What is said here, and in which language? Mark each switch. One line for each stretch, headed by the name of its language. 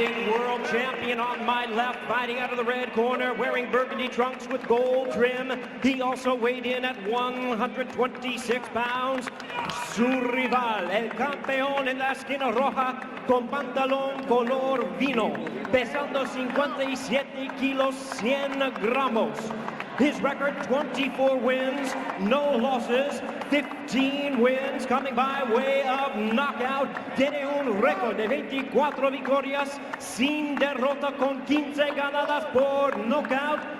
English: World champion on my left, fighting out of the red corner, wearing burgundy trunks with gold trim. He also weighed in at 126 pounds.
Spanish: Su rival, el campeón en la esquina roja, con pantalón color vino, pesando 57 kilos, 100 gramos.
English: His record, 24 wins, no losses, 15 wins coming by way of knockout.
Spanish: Tiene un récord de 24 victorias sin derrota, con 15 ganadas por knockout.